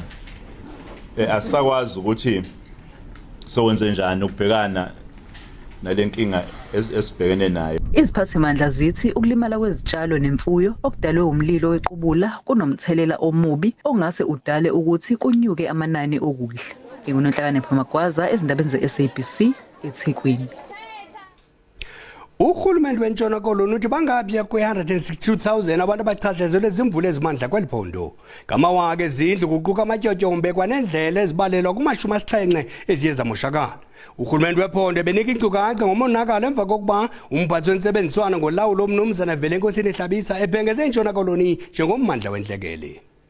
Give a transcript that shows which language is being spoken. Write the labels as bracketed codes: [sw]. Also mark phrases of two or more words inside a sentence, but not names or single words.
[zu] Asisakwazi ukuthi sowenze njani ukubhekana nalenkinga esibhekene nayo. Iziphathimandla zithi ukulimala kwezitshalo nemfuyo okudalwe umlilo wequbula kunomthelela omubi ongase udale ukuthi kunyuke amanani okudla. NginguNonhlakanipho Magwaza ezindabeni ze-SABC eThekwini. [xh] Uhulumende wentshona Koloni uthi bangaphi kwe-162,000 abantu abachatshazelwe izimvula ezimandla kweliphondo. Ngamawaka ezindlu kuquka amatyotyombe kwanendlela ezibalelwa kuma-70 eziye zamoshakala. Uhulumende wephondo benika inkcukacha ngomonakalo emva kokuba umphathi wentsebenziswano ngolawulo umnumzana Velenkosini Hlabisa ebhengeze intshona Koloni njengommandla wenhlekele.